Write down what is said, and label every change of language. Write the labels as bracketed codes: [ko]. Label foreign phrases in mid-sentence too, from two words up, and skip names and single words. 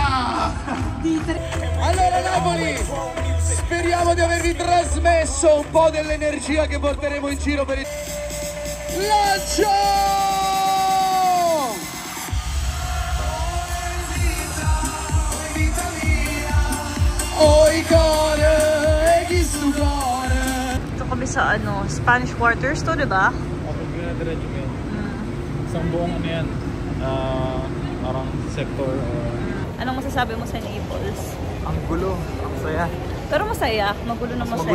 [it] Allora Napoli, speriamo di avervi trasmesso un po' dell'energia che porteremo in giro per il lancio! [nap] Oi core, egistu core. [tl] Ito kami sa ano, Spanish Quarters to, diba? Ako ginadiretso mo yan. Isang buong ano yan. Parang sector. Anong masasabi mo sa Naples? Ang gulo. Ang saya. Pero masaya. Magulo na masaya.